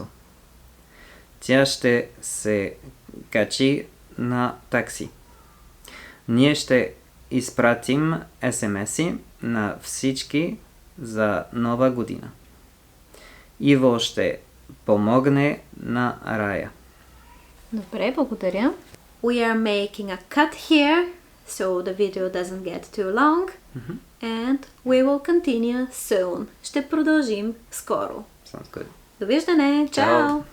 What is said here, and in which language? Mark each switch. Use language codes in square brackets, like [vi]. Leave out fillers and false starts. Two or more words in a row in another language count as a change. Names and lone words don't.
[bg] Тя ще се качи на такси. Ние ще изпратим SMS-и на всички за нова година. Иво ще помогне на Рая. Добре, благодаря. [en] We are making a cut here, so the video doesn't get too long. And we will continue soon. [bg] Ще продължим скоро. [en] Sounds good. [bg] Довиждане! Чао!